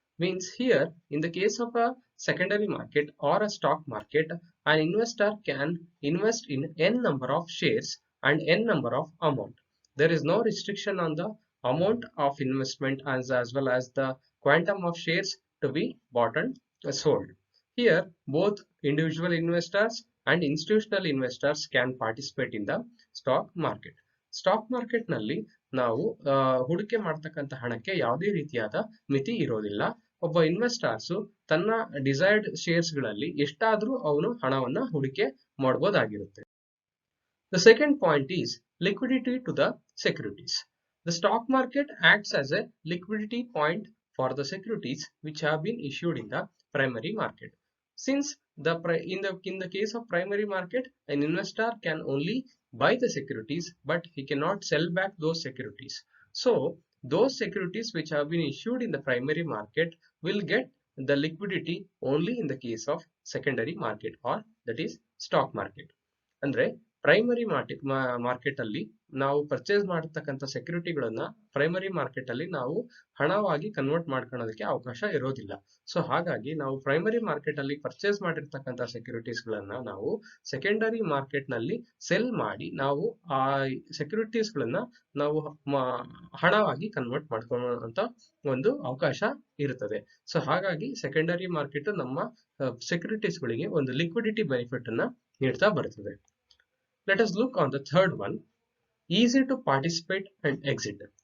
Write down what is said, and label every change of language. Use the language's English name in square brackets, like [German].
[English] Means here, in the case of a secondary market or a stock market, an investor can invest in n number of shares and n number of amount. There is no restriction on the amount of investment as well as the quantum of shares to be bought and sold. Here, both individual investors and institutional investors can participate in the stock market. [Kannada] Stock market ನಲ್ಲಿ ನಾವು ಹೂಡಿಕೆ ಮಾಡತಕ್ಕಂತ ಹಣಕ್ಕೆ ಯಾವುದೇ ರೀತಿಯಾದ ಮಿತಿ ಇರೋದಿಲ್ಲ. ಒಬ್ಬ investors ತನ್ನ ಡಿಸೈರ್ಡ್ ಶೇರ್ಸ್ ಗಳಲ್ಲಿ ಎಷ್ಟಾದ್ರೂ ಅವನು ಹಣವನ್ನ ಹೂಡಿಕೆ ಮಾಡಬಹುದಾಗಿರುತ್ತೆ. [English] The second point is liquidity to the securities. The stock market acts as a liquidity point for the securities which have been issued in the primary market. Since in the case of primary market, an investor can only buy the securities, but he cannot sell back those securities. So those securities which have been issued in the primary market will get the liquidity only in the case of secondary market, or that is stock market. [Kannada] ಅಂದ್ರೆ primary market ಅಲ್ಲಿ ನಾವು purchase ಮಾಡತಕ್ಕಂಥ ಸೆಕ್ಯೂರಿಟಿಗಳನ್ನ primary market ಅಲ್ಲಿ ನಾವು ಹಣವಾಗಿ convert ಮಾಡ್ಕೊಳ್ಳೋದಕ್ಕೆ ಅವಕಾಶ ಇರೋದಿಲ್ಲ. ಸೊ ಹಾಗಾಗಿ ನಾವು ಪ್ರೈಮರಿ ಮಾರ್ಕೆಟ್ ಅಲ್ಲಿ ಪರ್ಚೇಸ್ ಮಾಡಿರ್ತಕ್ಕಂಥ ಸೆಕ್ಯೂರಿಟೀಸ್ ಗಳನ್ನ ನಾವು ಸೆಕೆಂಡರಿ ಮಾರ್ಕೆಟ್ ನಲ್ಲಿ ಸೆಲ್ ಮಾಡಿ ನಾವು ಆ ಸೆಕ್ಯೂರಿಟೀಸ್ ಗಳನ್ನ ನಾವು ಹಣವಾಗಿ ಕನ್ವರ್ಟ್ ಮಾಡ್ಕೊಳ್ಳುವಂತ ಒಂದು ಅವಕಾಶ ಇರುತ್ತದೆ. ಸೊ ಹಾಗಾಗಿ ಸೆಕೆಂಡರಿ ಮಾರ್ಕೆಟ್ ನಮ್ಮ ಸೆಕ್ಯೂರಿಟೀಸ್ ಗಳಿಗೆ ಒಂದು ಲಿಕ್ವಿಡಿಟಿ ಬೆನಿಫಿಟ್ ಅನ್ನ ನೀಡ್ತಾ ಬರುತ್ತದೆ. [English] Let us look on the third one, easy to participate and exit.